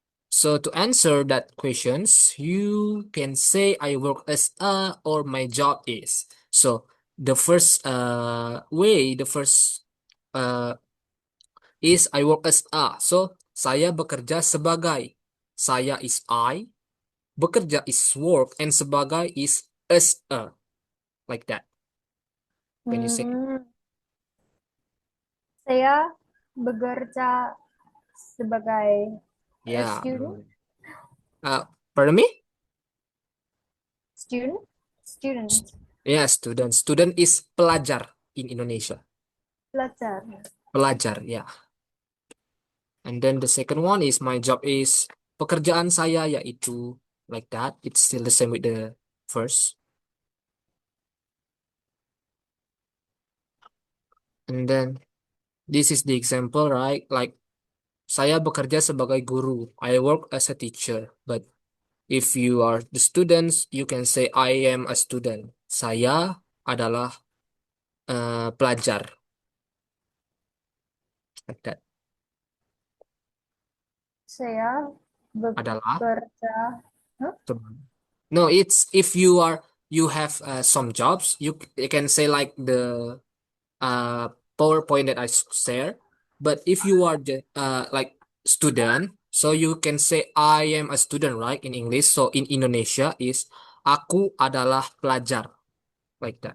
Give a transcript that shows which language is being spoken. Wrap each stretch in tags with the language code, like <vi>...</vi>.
<en>So to answer that questions, you can say I work as a or my job is. So the first the first uh is I work as a.</en> <id>So saya bekerja sebagai.</id> <en>Saya is I, bekerja is work, and sebagai is as a. Like that. Can you say?</en> <id>Hmm, saya bekerja sebagai a Ya,</id> <en>student, uh, pardon me? student, student, Ya, student. Student is pelajar in Indonesia.</en> <id>pelajar. Pelajar, ya.</id> <en>And then the second one is my job is</en> <id>pekerjaan saya yaitu</id> <en>like that. It's still the same with the first. And then this is the example, right?</en> <id>Like saya bekerja sebagai guru.</id> <en>I work as a teacher. But if you are the students, you can say I am a student.</en> <id>Saya adalah pelajar.</id> <en>Like that.</en> <id>Saya Adalah. bekerja. Huh?</id> <en>No, it's if you have some jobs, you can say like the uh PowerPoint that I share. But if you are the like student, so you can say I am a student, right? In English. So in Indonesia is</en> <id>aku adalah pelajar,</id> <en>like that.</en>